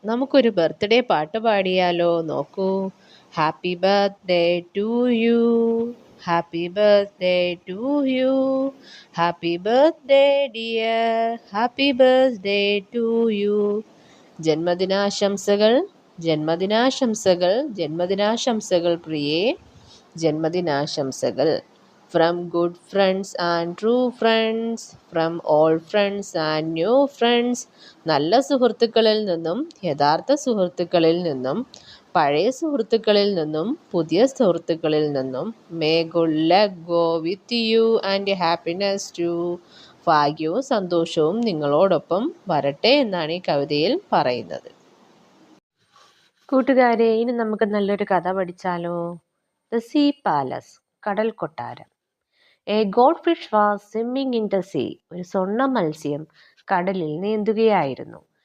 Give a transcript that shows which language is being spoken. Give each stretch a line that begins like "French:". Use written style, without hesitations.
Malayalam: നമുക്കൊരു ബർത്ത്ഡേ പാട്ട് പാടിയാലോ? നോക്കൂ.
English: happy birthday to you,
Malayalam: happy birthday to you, happy birthday dear, happy birthday to you. ജന്മദിനാശംസകൾ, ജന്മദിനാശംസകൾ, ജന്മദിനാശംസകൾ പ്രിയേ, ജന്മദിനാശംസകൾ.
English: From good friends and true friends, from old friends and new friends.
Malayalam: നല്ല സുഹൃത്തുക്കളിൽ നിന്നും യഥാർത്ഥ സുഹൃത്തുക്കളിൽ നിന്നും പഴയ സുഹൃത്തുക്കളിൽ നിന്നും പുതിയ സുഹൃത്തുക്കളിൽ നിന്നും.
English: May good luck go with you and happiness too.
Malayalam: ഭാഗ്യവും സന്തോഷവും നിങ്ങളോടൊപ്പം വരട്ടെ എന്നാണ് ഈ കവിതയിൽ പറയുന്നത്. കൂട്ടുകാരെ, ഇനി നമുക്ക് നല്ലൊരു കഥ പഠിച്ചാലോ? ദ സീ പാലസ്, കടൽ കൊട്ടാരം.
English: A gold fish was swimming in the sea.
Malayalam: ഒരു സ്വർണ്ണ മത്സ്യം കടലിൽ നീന്തുകയായിരുന്നു.